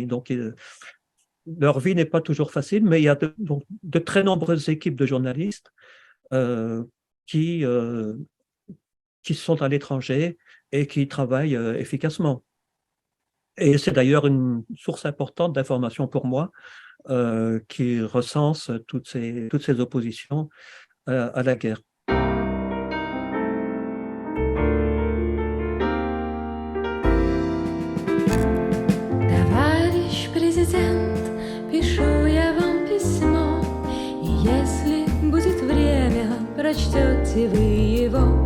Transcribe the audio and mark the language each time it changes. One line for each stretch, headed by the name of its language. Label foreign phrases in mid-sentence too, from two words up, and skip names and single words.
French: Donc, leur vie n'est pas toujours facile, mais il y a de très nombreuses équipes de journalistes qui sont à l'étranger et qui travaillent efficacement. Et c'est d'ailleurs une source importante d'information pour moi qui recense toutes ces oppositions à la guerre.
Russian: Товарищ президент, пишу я вам письмо, и если будет время, прочтете вы его.